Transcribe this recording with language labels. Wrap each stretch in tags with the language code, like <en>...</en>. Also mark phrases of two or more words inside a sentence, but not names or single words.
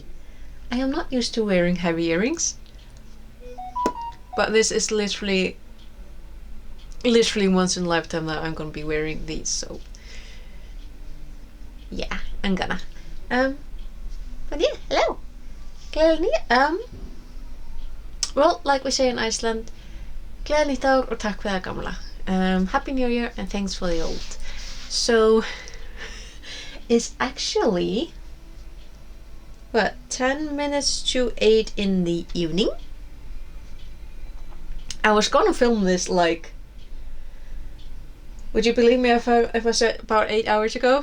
<en>I am not used to wearing heavy earrings, but this is literally once in a lifetime that I'm gonna be wearing these, so yeah, I'm gonna. But yeah, hello. Well, like we say in Iceland,</en> <is>gleðileg nýtt ár og takk fyrir það gamla.</is> <en>Happy New Year and thanks for the old. So, it's actually, 10 minutes to 8 in the evening. I was gonna film this like, would you believe me if I said about 8 hours ago?</en>